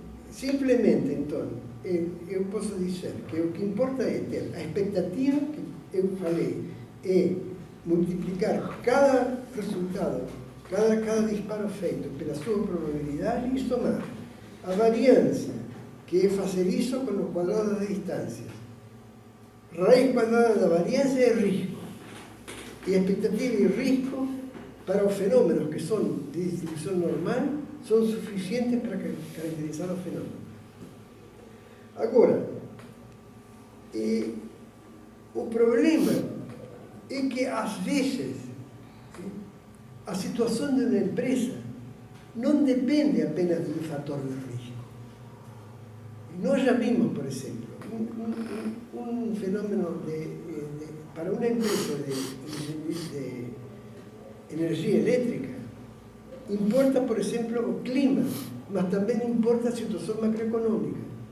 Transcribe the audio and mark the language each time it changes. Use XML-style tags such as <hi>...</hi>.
<pt>Simplesmente, então, eu posso dizer que o que importa é ter a expectativa, que eu falei, é multiplicar cada resultado, cada disparo feito pela sua probabilidade e somar a variância, que é fazer isso com o quadrado das distâncias. Raiz quadrada da variância é risco. E a expectativa e risco para os fenômenos que são de distribuição normal</pt> <es>son suficientes para caracterizar los fenómenos.</es> <pt>Agora, o problema é que, às vezes, a situação de uma empresa não depende apenas de um fator de risco. Nós já vimos, por exemplo, um fenômeno para uma empresa de energia elétrica, importa, por exemplo, o clima, mas também importa a situação macroeconômica.</pt>